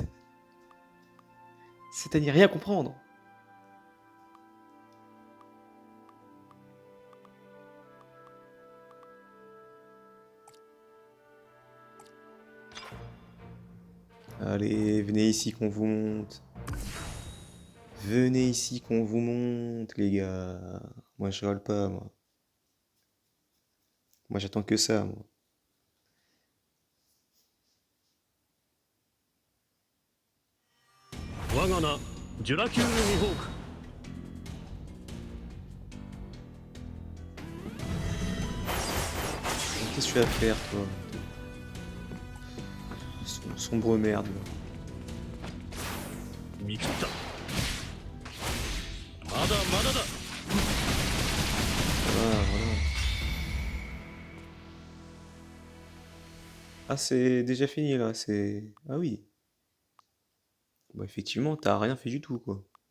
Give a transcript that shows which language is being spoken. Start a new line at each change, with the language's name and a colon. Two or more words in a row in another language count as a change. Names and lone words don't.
French: C'est à n'y rien comprendre. Allez, venez ici qu'on vous monte. Venez ici qu'on vous monte, les gars. Moi, je râle pas, moi. Moi, j'attends que ça, moi.
Japanese: 我が名ジュラキュール・ミホーク
French: Qu'est-ce que tu vas faire, toi? Sombre merde, là.
Japanese: 見切ったまだまだだ
French: Voilà, voilà. Ah, c'est déjà fini, là, c'est... Ah oui. Bah, effectivement, t'as rien fait du tout, quoi.